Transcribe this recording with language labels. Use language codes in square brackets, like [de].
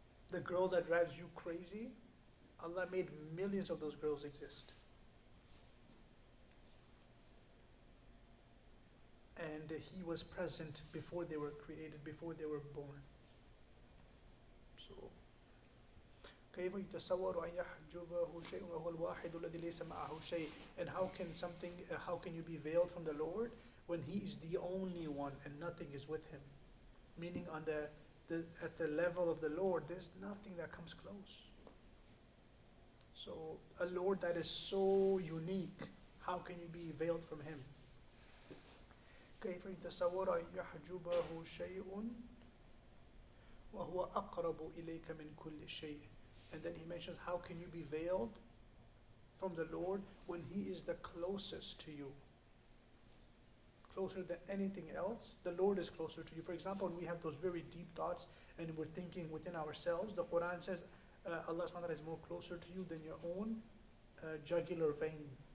[en] The girl that drives you crazy, Allah made millions of those girls exist. And He was present before they were created, before they were born. [ar] So, كيف يتصور أن يحجبه شيء وهو الواحد الذي ليس معه شيء? [en] And how can you be veiled from the Lord when He is the only one and nothing is with Him? Meaning at the level of the Lord, there's nothing that comes close. So a Lord that is so unique, how can you be veiled from Him? [ar] كيف يتصور أن يحجبه شيء وهو أقرب إليك من كل شيء? [en] And then he mentions, how can you be veiled from the Lord when He is the closest to you? Closer than anything else, the Lord is closer to you. For example, when we have those very deep thoughts and we're thinking within ourselves, the Quran says, Allah subhanahu wa ta'ala is more closer to you than your own jugular vein.